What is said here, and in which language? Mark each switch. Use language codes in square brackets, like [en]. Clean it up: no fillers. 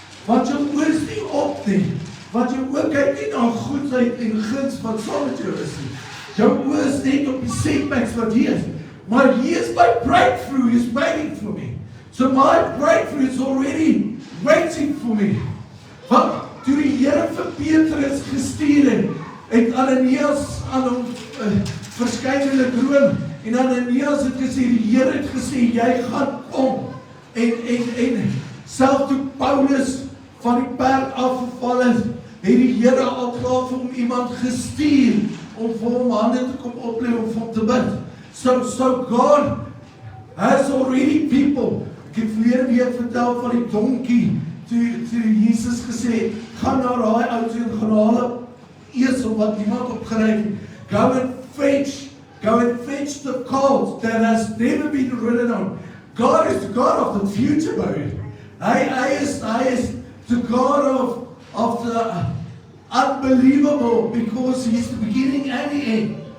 [af] Want jou oor is nie op nie. Want jou oor kyk nie na goedheid en guns wat saam met jou is nie. Jou oor is net op die setbacks wat hier is. Maar hier is [en] my breakthrough is waiting for me. So my breakthrough is already waiting for me. [af] Want toe die Here vir Petrus gestuur het Ananias aan hom verskyn in 'n droom en Ananias het gesê die Here het gesê jy gaan kom en self toe Paulus van die perd afgeval het die Here al klaar vir hom iemand gestuur om vir hom hande te kom oplê om vir hom te bid. [en] So God has already people. [af] Ek het verlede week vertel van die donkie toe Jesus gesê gaan na daai ou toe en gaan haal 'n esel wat niemand opgery het. [en] Go and fetch the colt that has never been ridden on. God is the God of the future, baby. [af] Hy is [en] the God of the unbelievable because he's the beginning and the end.